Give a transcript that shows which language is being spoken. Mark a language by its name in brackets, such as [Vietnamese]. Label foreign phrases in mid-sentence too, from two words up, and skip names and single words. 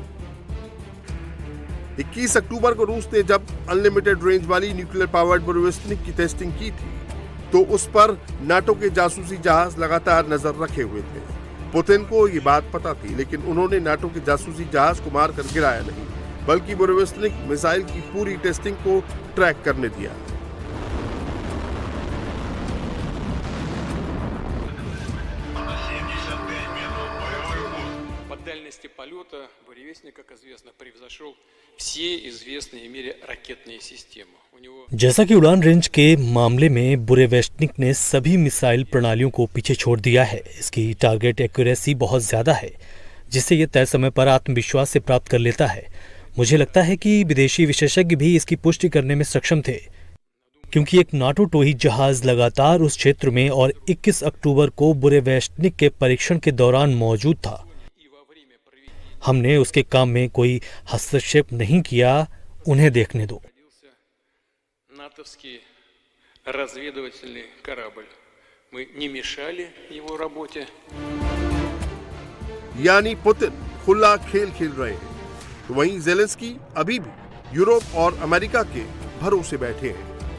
[Hindi] 21 अक्टूबर को रूस ने जब अनलिमिटेड रेंज वाली न्यूक्लियर पावर्ड बुरेवेस्टनिक की टेस्टिंग की थी तो उस पर नाटो के जासूसी जहाज लगातार नजर रखे हुए थे। पुतिन को ये बात पता थी, लेकिन उन्होंने नाटो के जासूसी जहाज को मारकर गिराया नहीं, बल्कि बुरेवेस्टनिक मिसाइल की पूरी टेस्टिंग को ट्रैक करने दिया। [Russian] Полета буревестник, как известно, превзошел все известные в мире ракетные системы. [Hindi] जैसा कि उड़ान रेंज के मामले में बुरेवेस्टनिक ने सभी मिसाइल प्रणालियों को पीछे छोड़ दिया है। इसकी टारगेट एक्यूरेसी बहुत ज्यादा है, जिससे यह तय समय पर आत्मविश्वास से प्राप्त कर लेता है। मुझे लगता है कि विदेशी विशेषज्ञ भी इसकी पुष्टि करने में सक्षम थे, क्योंकि एक नाटो टोही जहाज लगातार उस क्षेत्र में और 21 अक्टूबर को बुरेवेस्टनिक के परीक्षण के दौरान मौजूद था। हमने उसके काम में कोई हस्तक्षेप नहीं किया। उन्हें देखने दो। [Russian] натовский разведывательный корабль. Мы не мешали его работе. [Hindi] यानी पुतिन खुला खेल खेल रहे हैं, तो वहीं जेलेंस्की अभी भी यूरोप और अमेरिका के भरोसे बैठे हैं।